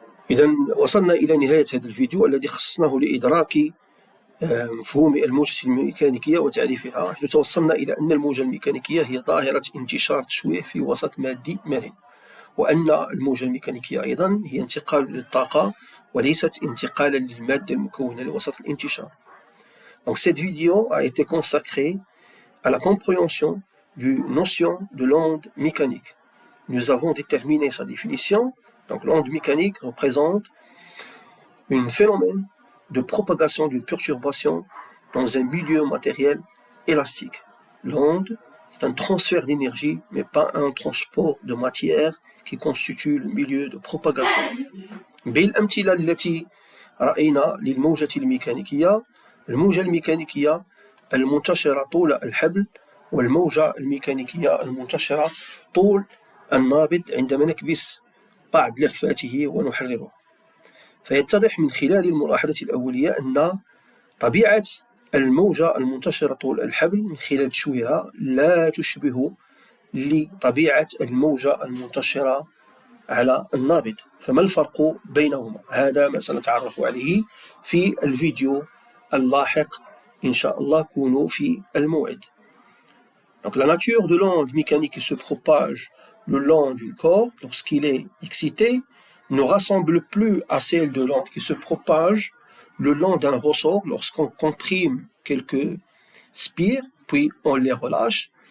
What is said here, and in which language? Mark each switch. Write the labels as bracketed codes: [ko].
[ar] إذا وصلنا إلى نهاية هذا الفيديو الذي خصصناه لإدراك مفهوم الموجة الميكانيكية وتعريفها، حيث توصلنا إلى أن الموجة الميكانيكية هي ظاهرة انتشار تشويه في وسط مادي مرن، وأن الموجة الميكانيكية أيضا هي انتقال للطاقة وليست انتقالا للمادة المكونة لوسط الانتشار. [fr] Donc cette vidéo a été consacrée à la compréhension du notion de l'onde mécanique. Nous avons déterminé sa définition. Donc l'onde mécanique représente un phénomène de propagation d'une perturbation dans un milieu matériel élastique. L'onde, c'est un transfert d'énergie, mais pas un transport de matière qui constitue le milieu de propagation. [ar] بالأمثلة التي رأينا للموجة الميكانيكية، الموجة الميكانيكية المنتشرة طول الحبل والموجة الميكانيكية المنتشرة طول النابض عندما نكبس بعض لفاته ونحرره. فيتضح من خلال الملاحظة الأولية أن طبيعة الموجة المنتشرة طول الحبل من خلال تشويهها لا تشبه لطبيعة الموجة المنتشرة على النابض. فما الفرق بينهما؟ هذا ما سنتعرف عليه في الفيديو اللاحق إن شاء الله. كونوا في الموعد. [fr] Donc la nature de l'onde mécanique qui se propage le long d'une corde lorsqu'il est excité ne ressemble plus à celle de l'onde qui se propage le long d'un ressort lorsqu'on comprime quelques spires puis on les relâche.